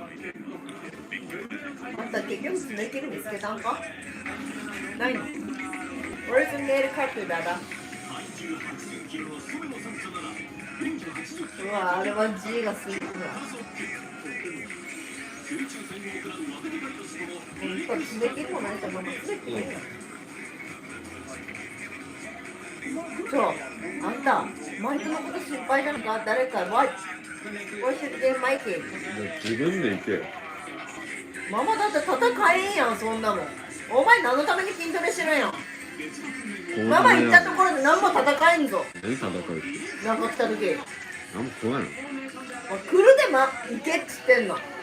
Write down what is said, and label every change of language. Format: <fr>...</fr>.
<ja>あんた結局爪切り見つけたんか？ないの？</ja> <en>Where's the nail cutter, Dada?</en> <ja>うわ、あれは G がすごいな。爪切りもないから、爪切りもない。そう、あんた、マイクのこと心配なのか？誰か、</ja> <en>Why should they make it?</en> <ja>自分で行けよ。ママだって戦えんやん、そんなもん。お前何のために筋トレしてるんやん。ママ行ったところで何も戦えんぞ。何戦うって。なんか来た時。何も怖いの。来るで行けっつってんの。</ja>